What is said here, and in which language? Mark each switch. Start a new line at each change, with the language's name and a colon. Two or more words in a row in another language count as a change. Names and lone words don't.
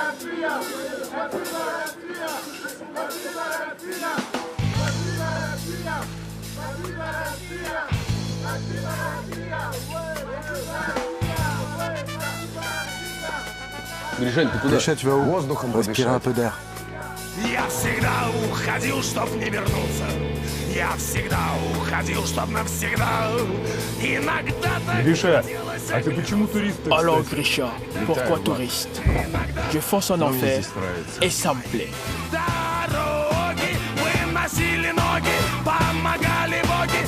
French: Grisha, tu vas où? Respirer un peu d'air.
Russian: Я всегда уходил, чтоб не вернуться. Я всегда уходил, чтоб навсегда. Иногда Grisha, а ты почему турист?
French: Alors Grisha, pourquoi touriste? Je fonce en enfer et ça me plaît.
Russian: Дороги выносили ноги, помогали боги.